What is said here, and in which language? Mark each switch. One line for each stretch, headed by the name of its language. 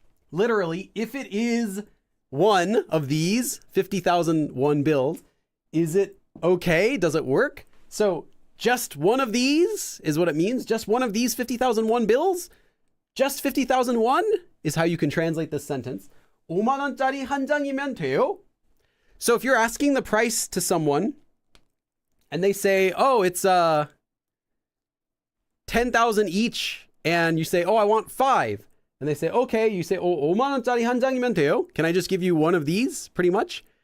English: Literally, if it is one of these 50,000 won bills, is it okay? Does it work? So just one of these is what it means. Just one of these 50,000 won bills? Just 50,000 won is how you can translate this sentence.
Korean: 5만 원짜리 한 장이면 돼요?
English: So if you're asking the price to someone and they say, oh, it's 10,000 each, and you say, oh, I want 5. And they say, okay, you say, oh,
Korean: 5만 원짜리 한 장이면 돼요?
English: Can I just give you one of these, pretty much?